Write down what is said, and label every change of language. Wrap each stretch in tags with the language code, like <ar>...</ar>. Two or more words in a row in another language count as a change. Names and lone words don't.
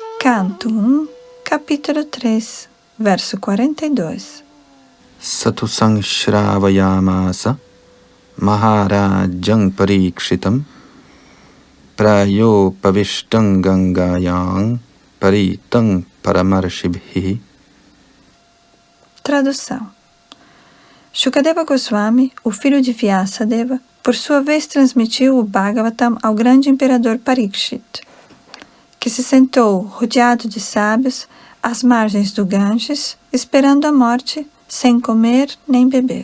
<pt>Canto 1, capítulo 3, verso 42.</pt> <sa>सतु श्रावयामास महाराजं परीक्षितम् प्रायो पविष्टं गङ्गायां परीतं परमर्षिभिः.</sa> <pt>Tradução. Shukadeva Goswami, o filho de Vyasadeva, por sua vez transmitiu o Bhagavatam ao grande imperador Parikshit, que se sentou rodeado de sábios às margens do Ganges, esperando a morte, sem comer nem beber.</pt>